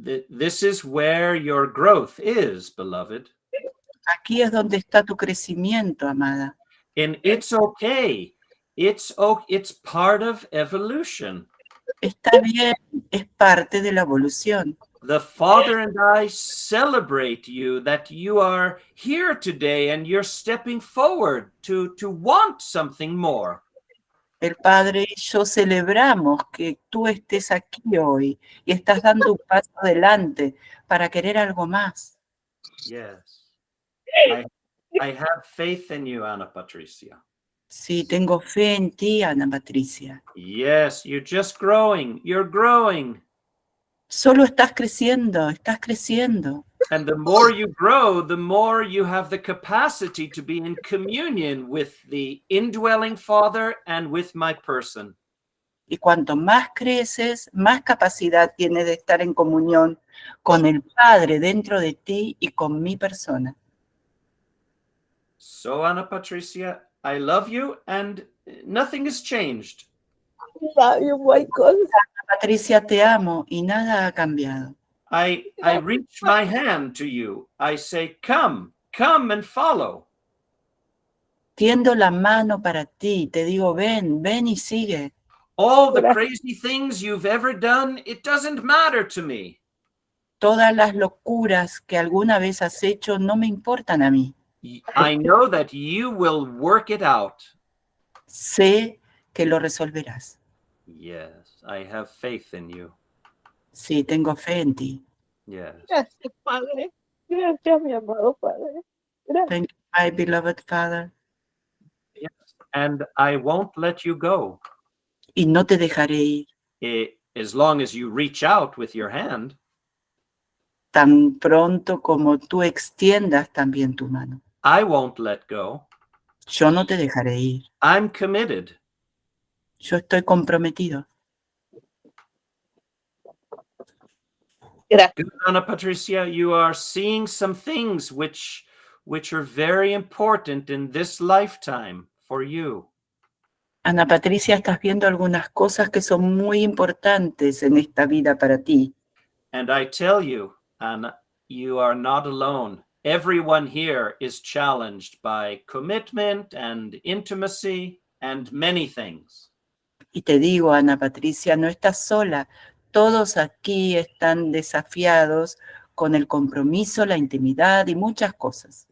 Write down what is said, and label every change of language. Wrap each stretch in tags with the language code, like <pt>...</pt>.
<en>this is where your growth is, beloved.</en> <es>Aquí es donde está tu crecimiento, amada.</es> <en>And it's okay. It's part of evolution.</en> <es>Está bien, es parte de la evolución.</es> <en>The Father and I celebrate you that you are here today and you're stepping forward to want something more.</en> <es>El Padre y yo celebramos que tú estés aquí hoy y estás dando un paso adelante para querer algo más.</es> <en>Yes. I have faith in you, Ana Patricia.</en> <es>Sí, tengo fe en ti, Ana Patricia.</es> <en>Yes, you're just growing. You're growing.</en> <es>Solo estás creciendo, estás creciendo.</es> <en>And the more you grow, the more you have the capacity to be in communion with the indwelling Father and with my person.</en> <es>Y cuanto más creces, más capacidad tienes de estar en comunión con el Padre dentro de ti y con mi persona.</es> <en>So, Ana Patricia, I love you and nothing has changed.</en> <es>Sabio, Michael. Patricia, te amo y nada ha cambiado.</es> <en>I reach my hand to you. I say, come and follow.</en> <es>Tiendo la mano para ti, te digo, ven y sigue.</es> <en>All the crazy things you've ever done, it doesn't matter to me.</en> <es>Todas las locuras que alguna vez has hecho no me importan a mí.</es> <en>I know that you will work it out.</en> <es>Sé que lo resolverás.</es> <en>Yes, I have faith in you.</en> <es>Sí, tengo fe en ti.</es> <en>Yes.</en> <es>Gracias, Padre. Gracias, mi amado Padre. Gracias.</es> <en>Thank you, my beloved Father. Yes. And I won't let you go.</en> <es>Y no te dejaré ir.</es> <en>As long as you reach out with your hand.</en> <es>Tan pronto como tú extiendas también tu mano.</es> <en>I won't let go.</en> <es>Yo no te dejaré ir.</es> <en>I'm committed.</en> <es>Yo estoy comprometido.</es> <en>Good, Ana Patricia, you are seeing some things which are very important in this lifetime for you.</en> <es>Ana Patricia, estás viendo algunas cosas que son muy importantes en esta vida para ti.</es> <en>And I tell you, Ana, you are not alone. Everyone here is challenged by commitment and intimacy and many things.</en> <es>Y te digo, Ana Patricia, no estás sola. Todos aquí están desafiados con el compromiso, la intimidad y muchas cosas.</es>